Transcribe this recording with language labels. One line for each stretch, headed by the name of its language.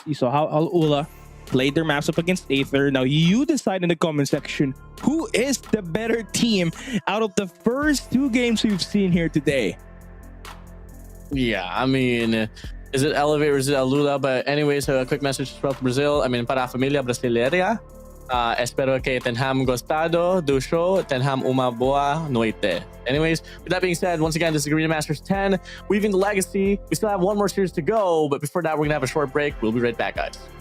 English: You saw how Al-Ula played their maps up against Aether. Now you decide in the comment section who is the better team out of the first 2 games we've seen here today. Yeah, I mean, is it Elevate or is it Alula? But anyways, a quick message from Brazil. I mean,
Portuguese: para a familia brasileira, espero que tenham gostado do show, tenham uma boa noite.
English: Anyways, with that being said, once again, this is Garena Masters 10, Weaving the Legacy. We still have 1 more series to go, but before that, we're going to have a short break. We'll be right back, guys.